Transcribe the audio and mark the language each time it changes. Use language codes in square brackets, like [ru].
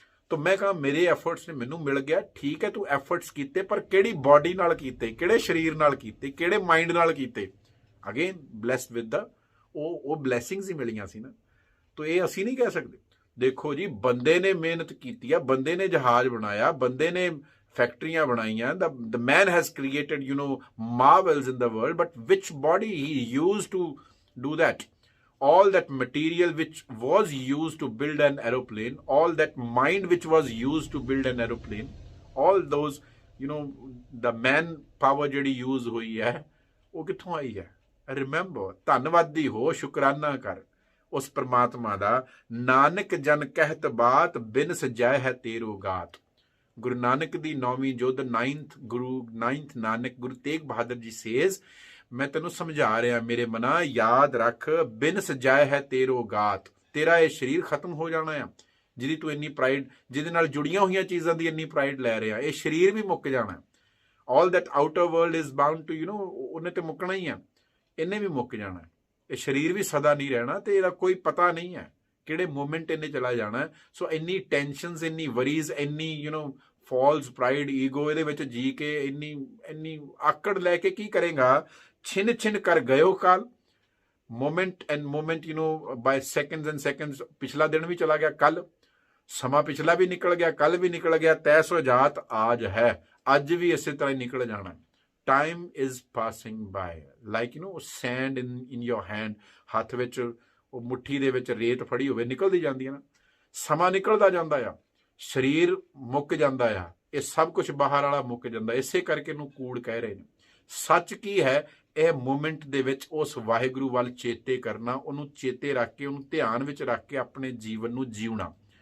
[pa] ਤਾਂ ਮੈਂ ਕਹਾਂ ਮੇਰੇ ਐਫਰਟਸ ਨੇ ਮੈਨੂੰ ਮਿਲ ਗਿਆ, ਠੀਕ ਹੈ, ਤੂੰ ਐਫਰਟਸ ਕੀਤੇ, ਪਰ ਕਿਹੜੀ ਬਾਡੀ ਨਾਲ ਕੀਤੇ, ਕਿਹੜੇ ਸਰੀਰ ਨਾਲ ਕੀਤੇ, ਕਿਹੜੇ ਮਾਈਂਡ ਨਾਲ ਕੀਤੇ? [en] again blessed with the [pa] ਉਹ ਬਲੈਸਿੰਗਸ ਹੀ ਮਿਲੀਆਂ ਸੀ ਨਾ। ਤਾਂ ਇਹ ਅਸੀਂ ਨਹੀਂ ਕਹਿ ਸਕਦੇ। ਦੇਖੋ ਜੀ, ਬੰਦੇ ਨੇ ਮਿਹਨਤ ਕੀਤੀ ਆ, ਬੰਦੇ ਨੇ ਜਹਾਜ਼ ਬਣਾਇਆ, ਬੰਦੇ ਨੇ ਫੈਕਟਰੀਆਂ ਬਣਾਈਆਂ। [en] the man has created marvels in the world, but which body he used to do that? All that material which was used to build an aeroplane, all that mind which was used to build an aeroplane, all those the man power [pa] ਜਿਹੜੀ use ਹੋਈ ਹੈ, ਉਹ ਕਿੱਥੋਂ ਆਈ ਹੈ? Remember, ਧੰਨਵਾਦੀ ਹੋ, ਸ਼ੁਕਰਾਨਾ ਕਰ ਉਸ ਪ੍ਰਮਾਤਮਾ ਦਾ। ਨਾਨਕ ਜਨ ਕਹਿਤ ਬਾਤ, ਬਿਨ ਸਜਾਏ ਹੈ ਤੇਰੋ ਗਾਤ। ਗੁਰੂ ਨਾਨਕ ਦੀ 9ਵੀਂ ਜੁੱਧ, 9th ਨਾਨਕ, ਗੁਰੂ ਤੇਗ ਬਹਾਦਰ ਜੀ ਸੇਜ਼, ਮੈਂ ਤੈਨੂੰ ਸਮਝਾ ਰਿਹਾ ਮੇਰੇ ਮਨਾ, ਯਾਦ ਰੱਖ, ਬਿਨ ਸਜਾਏ ਹੈ ਤੇਰੋ ਗਾਤ। ਤੇਰਾ ਇਹ ਸਰੀਰ ਖਤਮ ਹੋ ਜਾਣਾ ਆ, ਜਿਹਦੀ ਤੂੰ ਇੰਨੀ ਪ੍ਰਾਈਡ, ਜਿਹਦੇ ਨਾਲ ਜੁੜੀਆਂ ਹੋਈਆਂ ਚੀਜ਼ਾਂ ਦੀ ਇੰਨੀ ਪ੍ਰਾਈਡ ਲੈ ਰਿਹਾ। ਇਹ ਸਰੀਰ ਵੀ ਮੁੱਕ ਜਾਣਾ। [en] all that outer world is bound to [pa] ਉਹਨੇ ਤੇ ਮੁੱਕਣਾ ਹੀ ਆ, ਇਹਨੇ ਵੀ ਮੁੱਕ ਜਾਣਾ। ਇਹ ਸਰੀਰ ਵੀ ਸਦਾ ਨਹੀਂ ਰਹਿਣਾ, ਤੇ ਇਹਦਾ ਕੋਈ ਪਤਾ ਨਹੀਂ ਹੈ ਕਿਹੜੇ ਮੂਮੈਂਟ ਇਹਨੇ ਚਲਾ ਜਾਣਾ। ਸੋ ਇੰਨੀ ਟੈਨਸ਼ਨਸ, ਇੰਨੀ ਵਰੀਜ਼, ਇੰਨੀ ਫਾਲਸ ਪ੍ਰਾਈਡ, ਈਗੋ ਇਹਦੇ ਵਿੱਚ ਜੀ ਕੇ ਇੰਨੀ ਆਕੜ ਲੈ ਕੇ ਕੀ ਕਰੇਗਾ? ਛਿਨ ਕਰ ਗਇਓ ਕਾਲ। [en] Moment and moment by seconds and seconds. [pa] ਪਿਛਲਾ ਦਿਨ ਵੀ ਚਲਾ ਗਿਆ, ਕੱਲ ਸਮਾਂ ਪਿਛਲਾ ਵੀ ਨਿਕਲ ਗਿਆ, ਕੱਲ ਵੀ ਨਿਕਲ ਗਿਆ। ਤੈ ਸੋ ਜਾਤ ਆਜ ਹੈ, ਅੱਜ ਵੀ ਇਸੇ ਤਰ੍ਹਾਂ ਹੀ ਨਿਕਲ ਜਾਣਾ। [en] time is passing by like sand in your hand। [pa] ਹੱਥ ਵਿੱਚ ਉਹ ਮੁੱਠੀ ਦੇ ਵਿੱਚ ਰੇਤ ਫੜੀ ਹੋਵੇ, ਨਿਕਲਦੀ ਜਾਂਦੀ ਹੈ ਨਾ। ਸਮਾਂ ਨਿਕਲਦਾ ਜਾਂਦਾ ਆ, ਸਰੀਰ ਮੁੱਕ ਜਾਂਦਾ ਆ, ਇਹ ਸਭ ਕੁਝ ਬਾਹਰ ਵਾਲਾ ਮੁੱਕ ਜਾਂਦਾ। ਇਸੇ ਕਰਕੇ ਇਹਨੂੰ ਕੂੜ ਕਹਿ ਰਹੇ ਨੇ। ਸੱਚ ਕੀ ਹੈ? ਇਹ ਮੂਮੈਂਟ ਦੇ ਵਿੱਚ ਉਸ ਵਾਹਿਗੁਰੂ ਵੱਲ ਚੇਤੇ ਕਰਨਾ, ਉਹਨੂੰ ਚੇਤੇ ਰੱਖ ਕੇ, ਉਹਨੂੰ ਧਿਆਨ ਵਿੱਚ ਰੱਖ ਕੇ ਆਪਣੇ ਜੀਵਨ ਨੂੰ ਜਿਉਣਾ।